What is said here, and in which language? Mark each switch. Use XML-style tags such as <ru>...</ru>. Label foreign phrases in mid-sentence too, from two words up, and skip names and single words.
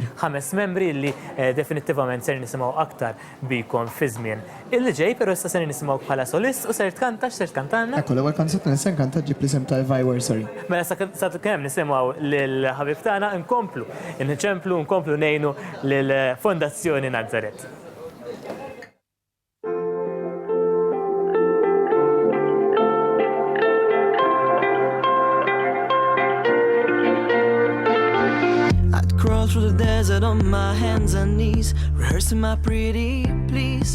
<mt>5 membri li definittivament ser nisimgħu aktar bikom fi żmien. Illi ġej, però issa ser nisimgħu bħala solist u ser tkanta x'ser tkantalna? Ekku, l-ewwel kanzett nista' nkanta ġib l-isem ta' Anniversary. Mela sa kemm nisimgħu lill-ħabib tagħna nkomplu ngħinu lill-Fondazzjoni Nazaret.</mt> <en>Through the desert on my hands and knees, rehearsing my pretty please.</en>